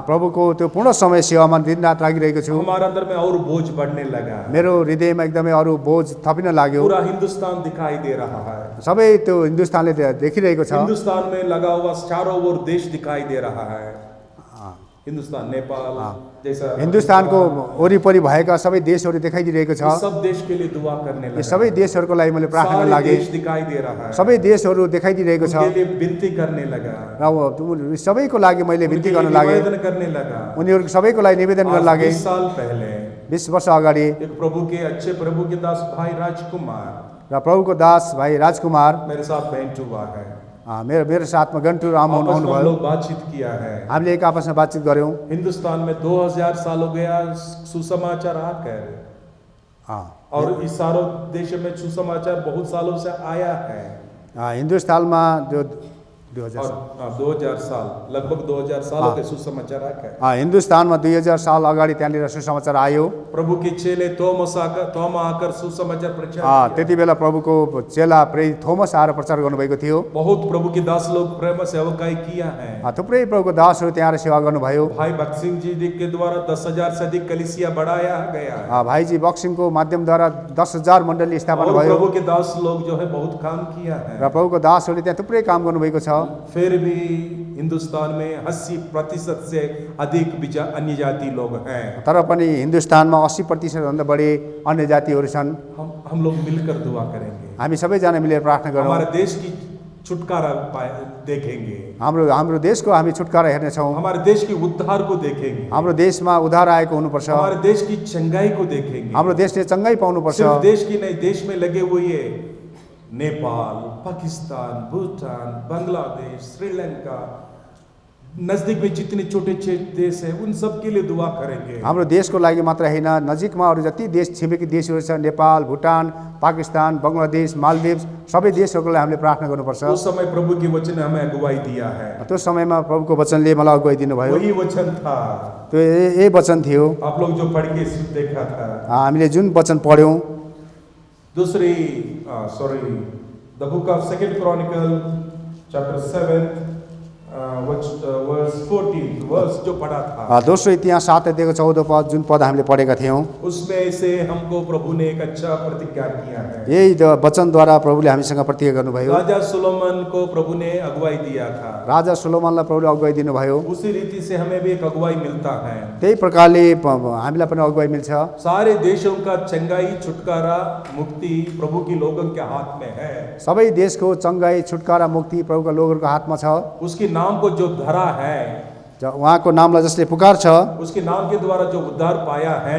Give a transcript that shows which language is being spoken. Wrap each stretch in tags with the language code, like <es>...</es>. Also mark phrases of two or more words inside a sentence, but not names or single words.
<ne>प्रभुको त्यो पूर्ण समय सेवामा दिन रात लागिरहेको छु।</ne> <hi>हमारे अंदर में और बोझ बढ़ने लगा,</hi> <ne>मेरो हृदयमा एकदमै अरू बोझ थपिन लाग्यो।</ne> <hi>पूरा हिंदुस्तान दिखाई दे रहा है,</hi> <ne>सबै त्यो हिन्दुस्तानले देखिरहेको छ।</ne> <hi>हिंदुस्तान में लगा हुआ चारों ओर देश दिखाई दे रहा है। हिंदुस्तान, नेपाल जैसा</hi> <ne>हिन्दुस्तानको वरिपरि भएका सबै देशहरू देखाइदिरहेको छ।</ne> <hi>सब देश के लिए दुआ करने लगा,</hi> <ne>सबै देशहरूको लागि मैले प्रार्थना गर्न लागे।</ne> <hi>देश दिखाई दे रहा है,</hi> <ne>सबै देशहरू देखाइदिरहेको छ।</ne> <hi>उनके लिए विनती करने लगा,</hi> <ne>र सबैको लागि मैले विनती गर्न लागे,</ne> <hi>निवेदन करने लगा।</hi> <ne>उनीहरू सबैको लागि निवेदन गर्न लागे।</ne> <hi>20 साल पहले</hi> <ne>20 वर्ष अगाडि</ne> <hi>एक प्रभु के अच्छे प्रभु के दास भाई राजकुमार</hi> <ne>र प्रभुको दास भाइ राजकुमार</ne> <hi>मेरे साथ भेंट हुआ है।</hi> <ne>मेरो साथमा गन्टुर आउनुभयो।</ne> <hi>बातचीत किया है,</hi> <ne>हामीले एक आपसमा बातचीत गर्यौँ।</ne> <hi>हिंदुस्तान में 2000 साल हो गया सुसमाचार आकर, और इस सारों देश में सुसमाचार बहुत सालों से आया है।</hi> <ne>हिन्दुस्तानमा जो</ne> <hi>2000 साल, लगभग 2000 सालों के सुसमाचार आकर</hi> <ne>हिन्दुस्तानमा 2000 साल अगाडि त्यहाँनिर सुसमाचार आयो।</ne> <hi>प्रभु के चेले थोमा आकर सुसमाचार प्रचार,</hi> <ne>त्यति बेला प्रभुको चेला प्रेरित थोमस आएर प्रचार गर्नुभएको थियो।</ne> <hi>बहुत प्रभु के दास लोग प्रेम सेवकाई किया है,</hi> <ne>थुप्रै प्रभुको दासहरू त्यहाँ सेवा गर्नुभयो।</ne> <hi>भाई भक्त सिंह जी के द्वारा 10,000 से अधिक कलीसिया बढ़ाया गया।</hi> <ne>भाइजी बक्सिङको माध्यमद्वारा 10,000 मण्डली स्थापना भयो।</ne> <hi>प्रभु के दास लोग जो है बहुत काम किया है,</hi> <ne>र प्रभुको दासहरूले त्यहाँ थुप्रै काम गर्नुभएको छ।</ne> <hi>फिर भी हिंदुस्तान में 80% से अधिक अन्य जाति लोग हैं।</hi> <ne>तर पनि हिन्दुस्तानमा 80% भन्दा बढी अन्य जातिहरू छन्।</ne> <hi>हम लोग मिलकर दुआ करेंगे,</hi> <ne>हामी सबैजना मिलेर प्रार्थना गरौँ।</ne> <hi>हमारे देश की छुटकारा देखेंगे,</hi> <ne>हाम्रो देशको हामी छुटकारा हेर्नेछौँ।</ne> <hi>हमारे देश के उद्धार को देखेंगे,</hi> <ne>हाम्रो देशमा उद्धार आएको हुनुपर्छ।</ne> <hi>हमारे देश की चंगाई को देखेंगे।</hi> <ne>हाम्रो देशले चङ्गाई पाउनुपर्छ।</ne> <hi>सिर्फ देश की नहीं, देश में लगे हुए नेपाल, पाकिस्तान, भूटान, बांग्लादेश, श्रीलंका, नजदीक में जितने छोटे छोटे देश है उन सब के लिए दुआ करेंगे।</hi> <ne>हाम्रो देशको लागि मात्र हैन, नजिकमा अरू जति देश छिमेकी देशहरू छ, नेपाल, भुटान, पाकिस्तान, बङ्गलादेश, मालदिव्स, सबै देशहरूको लागि हामीले प्रार्थना गर्नुपर्छ।</ne> <hi>उस समय प्रभु की वचन ने हमें अगुवाई दिया है,</hi> <ne>त्यो समयमा प्रभुको वचनले मलाई अगुवाई दिनुभयो।</ne> <hi>वही वचन था</hi> <ne>त्यो यही वचन थियो,</ne> <hi>आप लोग जो पढ़ के देखा था।</hi> <ne>हामीले जुन वचन पढ्यौँ।</ne> <hi>दूसरी</hi> <en>the Book of Second Chronicle chapter 7 verse 14 verse</en> <hi>जो पढ़ा था,</hi> <ne>दोस्रो इतिहास 7 अध्यायको 14 पद, जुन पद हामीले पढेका थियौँ,</ne> <hi>उसमें से हमको प्रभु ने एक अच्छा प्रतिज्ञा किया है।</hi> <ne>यही वचनद्वारा प्रभुले हामीसँग प्रतिज्ञा गर्नुभयो।</ne> <hi>राजा सुलोमन को प्रभु ने अगुवाई दिया था,</hi> <ne>राजा सुलोमनलाई प्रभुले अगुवाई दिनुभयो।</ne> <hi>उसी रीति से हमें भी एक अगुवाई मिलता है।</hi> <ne>त्यही प्रकारले हामीलाई पनि अगुवाई मिल्छ।</ne> <hi>सारे देशों का चंगाई, छुटकारा, मुक्ति प्रभु की लोगों के हाथ में है।</hi> <ne>सबै देशको चङ्गाई, छुटकारा, मुक्ति प्रभुका लोगहरूको हातमा छ।</ne> <hi>उसके नाम को जो धरा है,</hi> <ne>उहाँको नामलाई जसले पुकार्छ,</ne> <hi>उसके नाम के द्वारा जो उद्धार पाया है,</hi>